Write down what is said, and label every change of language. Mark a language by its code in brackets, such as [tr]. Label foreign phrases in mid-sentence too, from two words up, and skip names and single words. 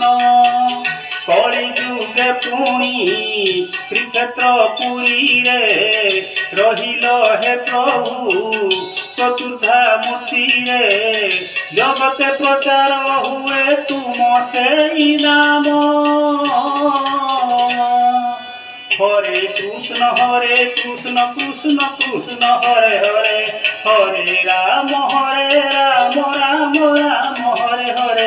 [or] କଳି ଯୁଗେ ପୁଣି ଶ୍ରୀକ୍ଷେତ୍ର ପୁରୀରେ ରହିଲ ହେ ପ୍ରଭୁ ଚତୁର୍ଦ୍ଧା ମୂର୍ତ୍ତିରେ। ଜଗତେ ପ୍ରଚାର ହୁଏ ତୁମ ସେଇ ନାମ। [sa] हरे कृष्ण कृष्ण कृष्ण हरे हरे, हरे राम राम राम हरे हरे।